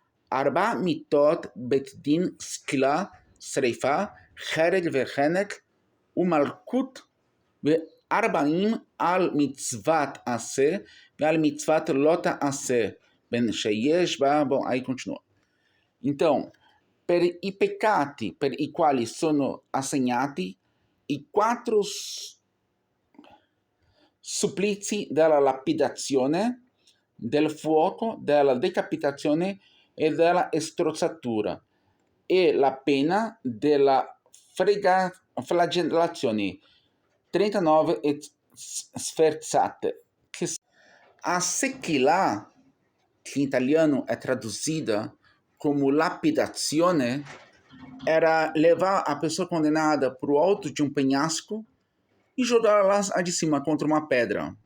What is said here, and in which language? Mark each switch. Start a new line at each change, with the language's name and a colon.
Hebrew: Arba mitot bet din skila שריפה, חרג וחנק ומלכות ו40 על מצוות עשה ועל מצוות לא תעשה, בין שיש בה,
Portuguese: bom, aí continua.
Italian: Então, per i peccati per i quali sono assegnati i 4 supplizi della lapidazione, del fuoco, della decapitazione e della strozzatura, e la pena della flagellazione 39 e sferzate.
Portuguese: A sequilá, que em italiano é traduzida como lapidazione, era levar a pessoa condenada para o alto de um penhasco e jogá-la lá de cima contra uma pedra.